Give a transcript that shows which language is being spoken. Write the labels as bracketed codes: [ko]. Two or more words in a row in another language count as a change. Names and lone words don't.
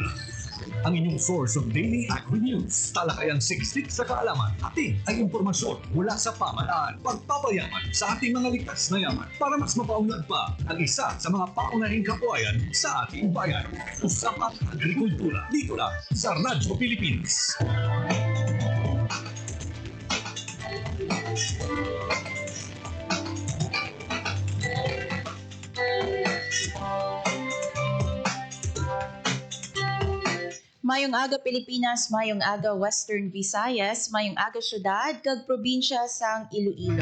[tl] Ang inyong [en] source of daily agri-news. [tl] Talakayang siksik sa kaalaman. Atin ay impormasyon mula sa pamahalaan. Pagpapayaman sa ating mga likas na yaman para mas mapaunlad pa ang isa sa mga paunahing kabuhayan sa ating bayan. Usapang Agrikultura. Dito lang sa Radyo Pilipinas. [hil] Mayong aga Pilipinas, mayong aga Western Visayas, mayong aga syudad kag probinsya sang Iloilo.